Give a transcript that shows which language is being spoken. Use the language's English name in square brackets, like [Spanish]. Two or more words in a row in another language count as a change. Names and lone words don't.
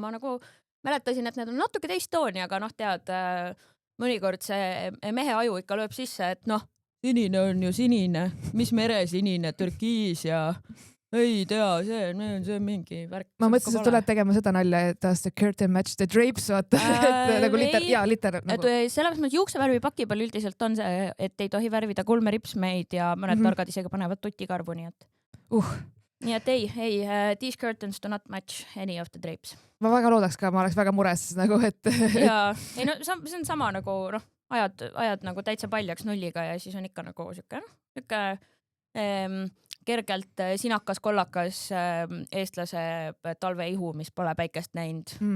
[Estonian] Ma nagu mäletasin, et need on natuke teist tooni, aga tead, mõnikord see mehe aju ikka lööb sisse, et sinine on ju sinine. Mis mere sinine, türkiis ja... Ei tea, see on mingi värk. Ma mõtlesin, et tuled tegema seda nalja, et [English] does the curtain match the drapes, [Estonian] vaata, et nagu liter. Nagu... Selles mõttes juuksevärvi paki peal üldiselt on see, et ei tohi värvida kulme ripsmeid ja mõned targad isegi panevad tutikarvu, nii et... Nii et ei, [English] these curtains do not match any of the drapes. [Estonian] Ma väga loodaks ka, ma oleks väga mures nagu, et... Jaa, ei see on sama nagu, ajad nagu täitsa paljaks nulliga ja siis on ikka nagu siuke kergelt sinakas kollakas eestlase talveihu, mis pole päikest näinud.